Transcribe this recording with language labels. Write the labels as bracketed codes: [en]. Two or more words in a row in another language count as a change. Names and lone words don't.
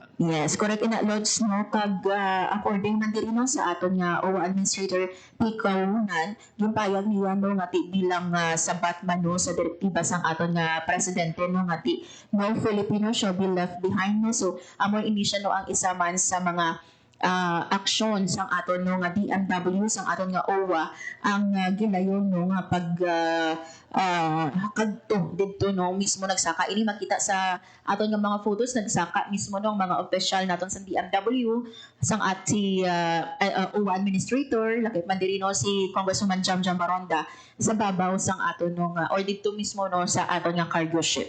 [hil] Yes, correct ina loads no kag according man diri no sa aton nga OWA Administrator Picaunan gimpayag niya no nga bilang sabat man no sa direktiba sang aton nga presidente no nga [en] no Filipino shall be left behind [hil] no. So amo ini siya no ang isa man sa mga aksyon sang aton no nga DMW sang aton nga OWA ang ginayon no nga pag kadto didto no mismo nagsaka ini makita sa aton nga mga photos nagsaka mismo no mga official naton sa DMW sang si OWA administrator lakip man diri no si Congresswoman Jam Jam Baronda sa babaw sang aton no or didto mismo no sa aton nga [en] cargo ship.